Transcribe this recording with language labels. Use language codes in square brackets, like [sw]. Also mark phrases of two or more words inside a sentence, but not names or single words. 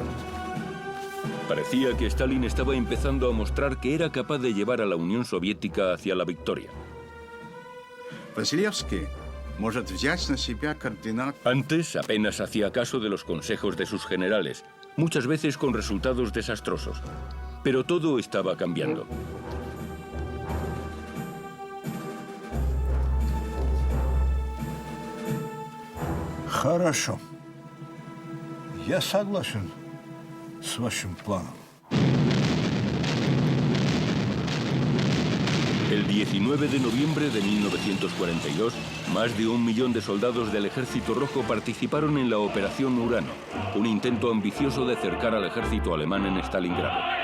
[es] Parecía que Stalin estaba empezando a mostrar que era capaz de llevar a la Unión Soviética hacia la victoria. Antes apenas hacía caso de los consejos de sus generales, muchas veces con resultados desastrosos. Pero todo estaba cambiando. [ru] Хорошо. Я согласен с вашим планом. [es] El 19 de noviembre de 1942, más de 1 millón de soldados del Ejército Rojo participaron en la Operación Urano, un intento ambicioso de cercar al ejército alemán en Stalingrado.